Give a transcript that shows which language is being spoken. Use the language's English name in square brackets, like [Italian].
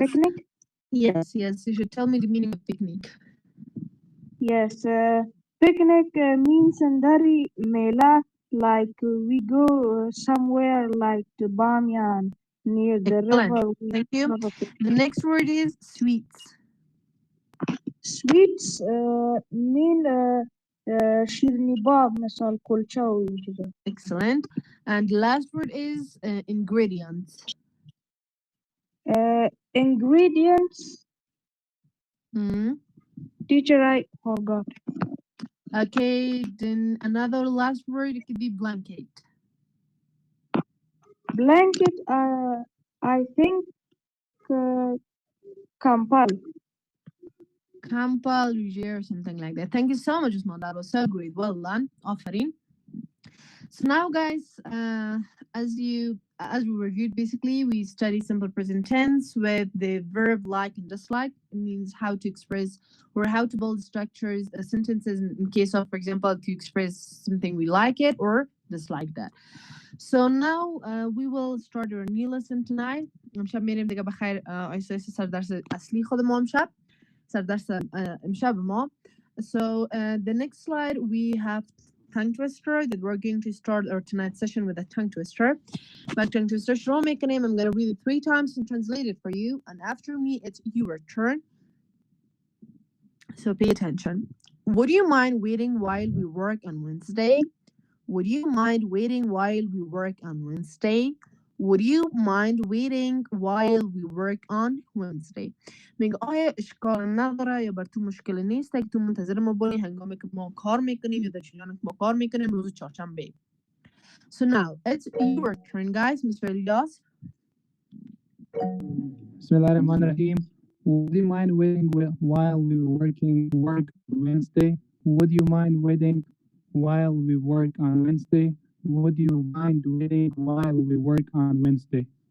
[English] picnic? Yes. You should tell me the meaning of picnic. Yes. Picnic means in Dari Mela, like we go somewhere like to Banyan near the Excellent. river. We Thank you. have a picnic. The next word is sweets. Sweets mean [Persian] شیرینی باب مثال کلچه و اینجوری. [English] Excellent. And the last word is ingredients. Ingredients. Teacher, I forgot. Okay, then another last word, it could be blanket. Blanket, I think Kampal. Kampal, or something like that. Thank you so much, Usman. That was so great. Well done. Offering. So now, guys, as we reviewed, basically we study simple present tense with the verb like and dislike. It means how to express or how to build structures, sentences in case of, for example, to express something we like it or dislike that. So now we will start our new lesson tonight. [Persian] امشب میریم دیگه بخیر آیسته آیسته سر درس اصلی خود ما امشب سر درس امشب ما. [English] So the next slide we have tongue twister that we're going to start our tonight's session with a tongue twister. But tongue twister [Persian] شروع میکنیم. [English] I'm going to read it 3 times and translate it for you, and after me it's your turn. So pay attention. Would you mind waiting while we work on Wednesday? Would you mind waiting while we work on Wednesday? Would you mind waiting while we work on Wednesday? [Persian] میگه آیا اشکال نداره یا بر تو مشکل نیست که تو منتظر ما باشی هنگامی که ما کار میکنیم یا در جریان که ما کار میکنیم روز چهارشنبه. [English] So now it's your turn, guys. Mr. Elias. Bismillahirrahmanirrahim. Would you mind waiting while we work on Wednesday? Would you mind waiting while we work on Wednesday? Would you mind waiting while we work on Wednesday?